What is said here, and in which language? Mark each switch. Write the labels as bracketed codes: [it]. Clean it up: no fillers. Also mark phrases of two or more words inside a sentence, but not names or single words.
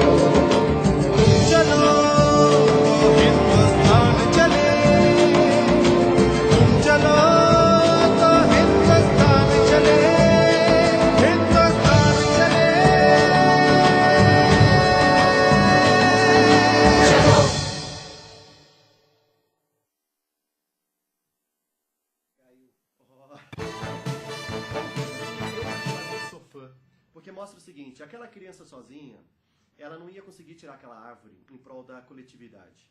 [hi] चलो हिंदुस्तान चले। तुम चलो तो हिंदुस्तान चले। हिंदुस्तान चले। चलो। [pt] Sou fã, porque mostra o seguinte, aquela criança sozinha, ela não ia conseguir tirar aquela árvore em prol da coletividade.